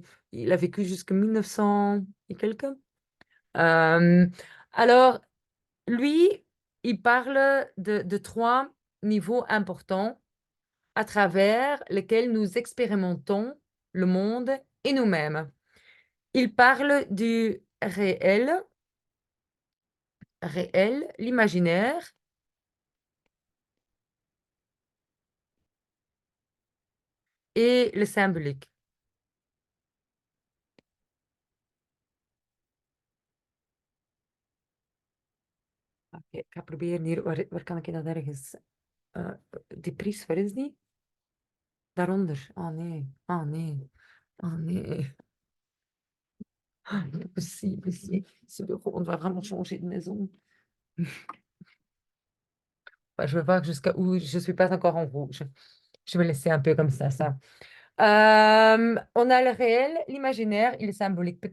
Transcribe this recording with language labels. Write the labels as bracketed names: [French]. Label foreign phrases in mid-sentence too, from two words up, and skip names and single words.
[French] Il a vécu jusqu'en 1900 et quelques. Euh, alors, lui, il parle de trois niveaux importants à travers lesquels nous expérimentons le monde et nous-mêmes. Il parle du réel, l'imaginaire et le symbolique. [Dutch] Oké, ik ga proberen hier, waar kan ik dat ergens? Die prijs, waar is die? Daaronder. Oh nee, oh nee, oh nee. [French] Ah, impossible ici. Ce bureau, on doit vraiment changer de maison. Bah, je vais voir jusqu'à où je ne suis pas encore en rouge. Je vais laisser un peu comme ça. On a le réel, l'imaginaire et le symbolique.